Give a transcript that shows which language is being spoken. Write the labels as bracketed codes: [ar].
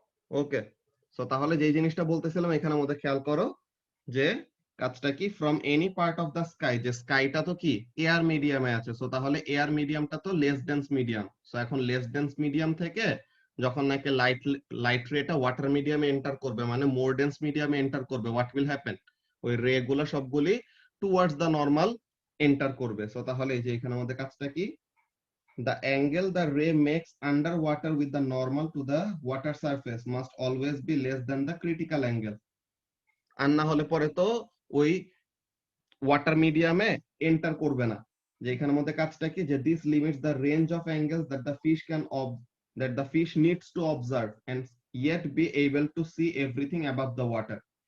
[bn] ওকে, so তাহলে যেই জিনিসটা বলতেছিলাম এখানের মধ্যে খেয়াল করো, যে কাজটা কি, from any part of the sky, যে স্কাইটা তো কি এয়ার মিডিয়ামে আছে, সো তাহলে এয়ার মিডিয়ামটা তো লেস ডেন্স মিডিয়াম। সো এখন লেস ডেন্স মিডিয়াম থেকে যখন নাকি লাইট রেটা ওয়াটার মিডিয়ামে এন্টার করবে, মানে মোর ডেন্স মিডিয়ামে এন্টার করবে, [en] What will happen? [bn] ওই রে গুলো সবগুলি টুয়ার্ডস দা নরমাল এন্টার করবে। সো তাহলে এই যে এখানে আমাদের কাজটা কি, [en] the angle the ray makes underwater with the normal to the water surface must always be less than the critical angle. [bn] আর না হলে পরে তো ওই ওয়াটার মিডিয়ামে এন্টার করবে না। যে এখানের মধ্যে কাজটা কি, [en] যে this limits the range of angles that the fish can that the fish needs to observe and yet be able to see everything above the water.